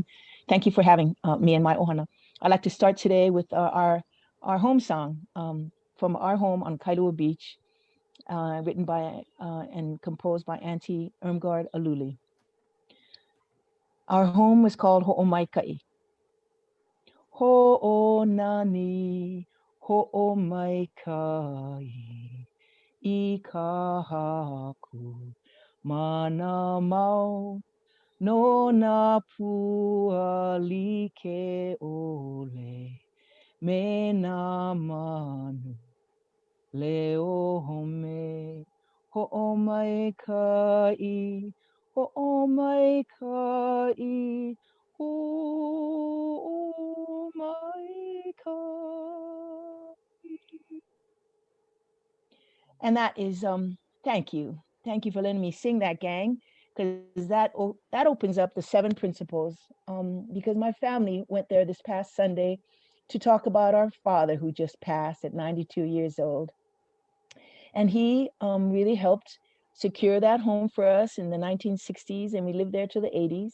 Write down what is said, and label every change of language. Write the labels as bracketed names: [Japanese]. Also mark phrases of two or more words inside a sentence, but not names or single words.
[English] Thank you for having me and my ohana. I'd like to start today with our home song from our home on Kailua Beach, written by and composed by Auntie Irmgard Aluli. Our home was called Ho'omaikai. [Hawaiian] Ho'onani, Ho'omaikai. I ka haku mana mau no na pua like ole me na manu leo home ho'omaikai ho'omaikai ho'omaikai. [English] And that is thank you for letting me sing that, gang, because that opens up the 7 principles, because my family went there this past Sunday to talk about our father who just passed at 92 years old, and he really helped secure that home for us in the 1960s, and we lived there till the 80s.